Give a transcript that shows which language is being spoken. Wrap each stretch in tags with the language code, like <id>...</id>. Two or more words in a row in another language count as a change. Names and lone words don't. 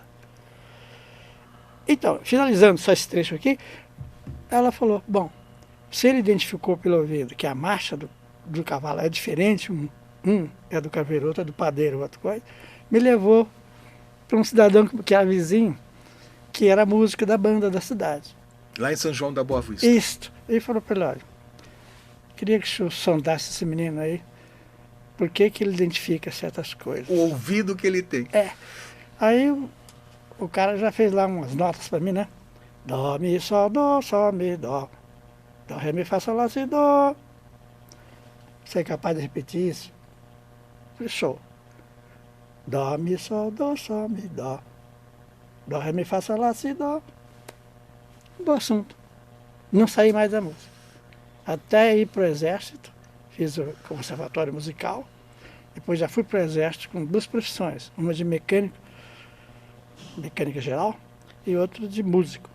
<pt>Então, finalizando só esse trecho aqui, ela falou, bom, se ele identificou pelo ouvido que a marcha do cavalo é diferente, um é do carvoeiro, outro é do padeiro, outra coisa, me levou para um cidadão que era vizinho, que era músico da banda da cidade. Lá em São João da Boa Vista. Isso. Ele falou para ele, olha, queria que o senhor sondasse esse menino aí, por que ele identifica certas coisas. O ouvido que ele tem. Aí o cara já fez lá umas notas para mim, né? Dó, mi, sol, mi, dó. Dó, ré, mi, fá, sol, lá, si, dó. Você é capaz de repetir isso? Show. Dó, mi, sol, mi, dó. Dó, ré, mi, fá, sol, lá, si, dó. Do assunto. Não saí mais da música. Até ir para o exército, fiz o conservatório musical, depois já fui para o exército com 2 profissões, uma de mecânica geral, e outra de músico.</pt>